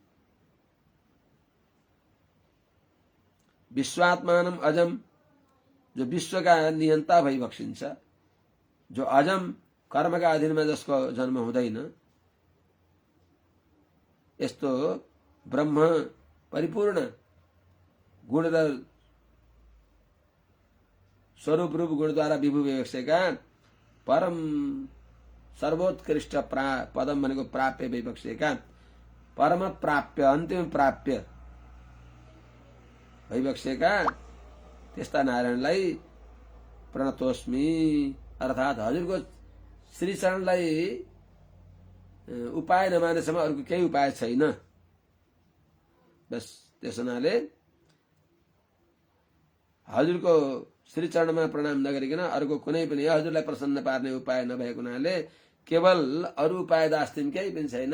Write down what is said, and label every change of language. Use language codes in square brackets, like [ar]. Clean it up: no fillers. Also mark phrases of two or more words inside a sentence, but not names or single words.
[sa] विश्वात्मानम अजम [ne] जो विश्वका नियन्ता भइबक्सिन्छ, जो अजम कर्मका अधीनमा जसको जन्म हुँदैन, यस्तो ब्रह्म परिपूर्ण गुण र स्वरूप रूप गुणद्वारा विभू भइबक्सेका परम सर्वोत्कृष्ट पदम भनेको प्राप्य भइबक्सेका परम प्राप्य अन्तिम प्राप्य भइबक्सेका त्यस्ता नारायणलाई प्रणतोस्मि अर्थात हजुरको श्री चरणलाई उपाय नमानेसम्म अरूको केही उपाय छैन। बस त्यस हुनाले हजुरको श्री चरणमा प्रणाम नगरिकन अर्को कुनै पनि हजुरलाई प्रसन्न पार्ने उपाय नभएको हुनाले केवल अरू उपाय दास्तिम केही पनि छैन।